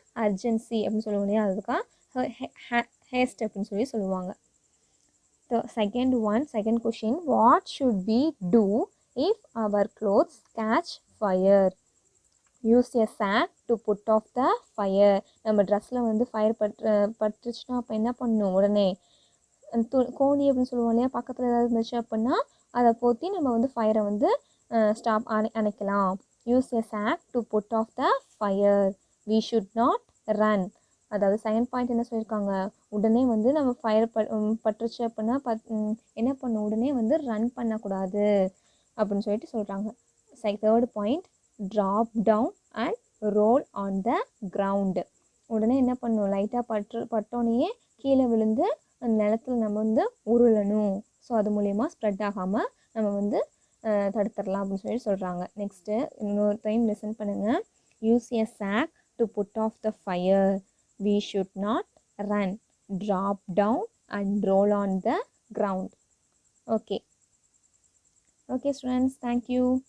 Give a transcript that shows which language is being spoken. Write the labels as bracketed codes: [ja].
[ta] Urgency அப்படின்னு சொல்லுவோம் இல்லையா, அதுக்காக ஹேஸ்ட் அப்படின்னு சொல்லுவாங்க. [en] Second question, what should we do if our clothes catch fire? Use a sack to put off the fire. [ta] நம்ம ட்ரெஸ்ஸில் வந்து ஃபயர் பட்டுச்சுன்னா அப்போ என்ன பண்ணணும்? உடனே கோணி அப்படின்னு சொல்லுவோம் இல்லையா, பக்கத்தில் ஏதாவது இருந்துச்சு அப்படின்னா அதை போற்றி நம்ம வந்து ஃபயரை வந்து stop அணைக்கலாம். [en] Use a sack to put off the fire. We should not run. [ta] அதாவது செகண்ட் பாயிண்ட் என்ன சொல்லியிருக்காங்க, உடனே வந்து நம்ம ஃபயர் பட்டுருச்சு அப்படின்னா என்ன பண்ணணும்? உடனே வந்து ரன் பண்ணக்கூடாது அப்படின்னு சொல்லிட்டு சொல்கிறாங்க. [en] Third point, drop down and roll on the ground. [ta] உடனே என்ன பண்ணணும்? லைட்டாக பட்டோனையே கீழே விழுந்து அந்த நிலத்தில் நம்ம வந்து உருளணும். ஸோ அது மூலயமா ஸ்ப்ரெட் ஆகாமல் நம்ம வந்து தடுத்துடலாம் அப்படின்னு சொல்லி சொல்கிறாங்க. நெக்ஸ்ட்டு இன்னொரு டைம் லிசன் பண்ணுங்கள். [en] Use a sock to put off the fire. We should not run, drop down and roll on the ground. Okay. Okay students, thank you.